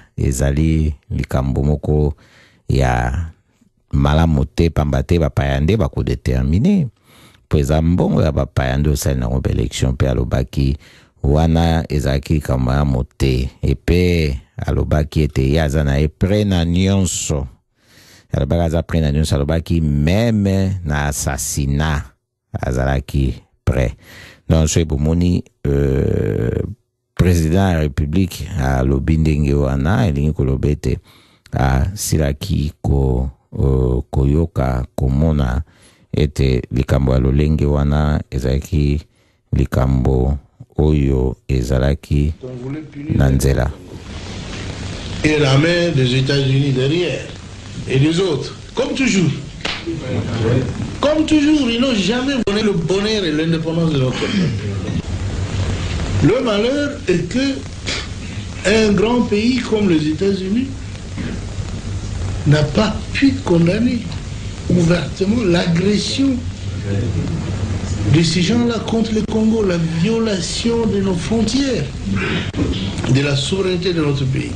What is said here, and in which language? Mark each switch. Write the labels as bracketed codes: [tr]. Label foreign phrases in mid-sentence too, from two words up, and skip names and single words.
[ln] ezali likambo moko ya malamu te pamba te bapaya nde bakodetermine po eza mbongo ya bapaya nde osali nango election pe alobaki wana ezalaki likambo ya mote epe alobaki ete ye aza na ye pre na nyonso alobaki aza pre na nyonso alobaki meme na assassinat azalaki prêt. Donc, ce bomoni [fr] président de la République [ln] à l'obindenge wana elingi kolobete a silaki koyoka komona ete likambo ya lolenge wana ezalaki likambo oyo ezalaki na nzela. [fr] Et la main des États-Unis derrière et des autres, comme toujours. Comme toujours, ils n'ont jamais donné le bonheur et l'indépendance de notre peuple. Le malheur est que un grand pays comme les États-Unis n'a pas pu condamner ouvertement l'agression de ces gens-là contre le Congo, la violation de nos frontières, de la souveraineté de notre pays.